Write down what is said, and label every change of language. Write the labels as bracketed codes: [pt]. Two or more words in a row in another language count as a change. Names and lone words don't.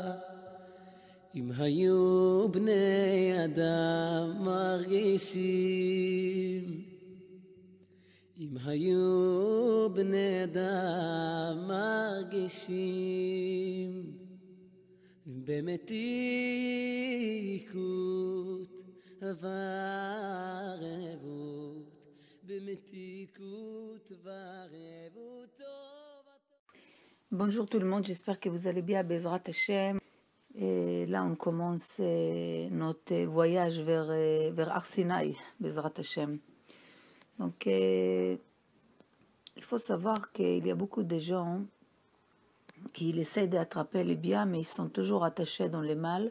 [he] אם היו בני אדם מרגישים, אם היו בני אדם מרגישים במתיקות וערבות, במתיקות וערבות טוב. [fr] Bonjour tout le monde, j'espère que vous allez bien, [he] בעזרת השם. [fr] Et là, on commence notre voyage vers Arsinaï, [he] בעזרת השם. [fr] Donc, il faut savoir qu'il y a beaucoup de gens qui essaient d'attraper les biens, mais ils sont toujours attachés dans les mal.